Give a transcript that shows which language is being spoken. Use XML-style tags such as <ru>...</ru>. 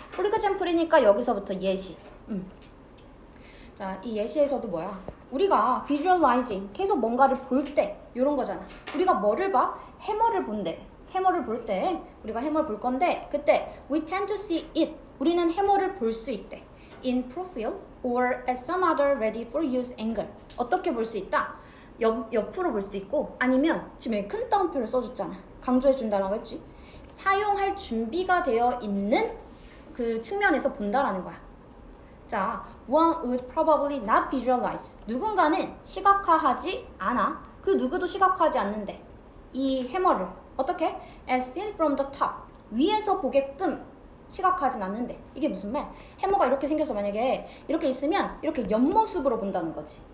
<ko>포리그잼플이니까 여기서부터 예시. 자, 이 예시에서도 뭐야? 우리가 visualizing, 계속 뭔가를 볼 때 이런 거잖아. 우리가 뭐를 봐? 해머를 본대. 해머를 볼 때 우리가 해머를 볼 건데 그때</ko> <en>we tend to see it.</en> <ko>우리는 해머를 볼 수 있대.</ko> <en>in profile or at some other ready for use angle.</en> <ko>어떻게 볼 수 있다? 옆으로 볼 수도 있고 아니면 지금 여기 큰 따옴표를 써줬잖아. 강조해 준다라고 했지. 사용할 준비가 되어 있는 그 측면에서 본다라는 거야. 자,</ko> <en>one would probably not visualize.</en> <ko>누군가는 시각화하지 않아. 그 누구도 시각화하지 않는데 이 해머를 어떻게?</ko> <en>as seen from the top.</en> <ko>위에서 보게끔 시각화하진 않는데 이게 무슨 말? 해머가 이렇게 생겨서 만약에 이렇게 있으면 이렇게 옆모습으로 본다는 거지.</ko>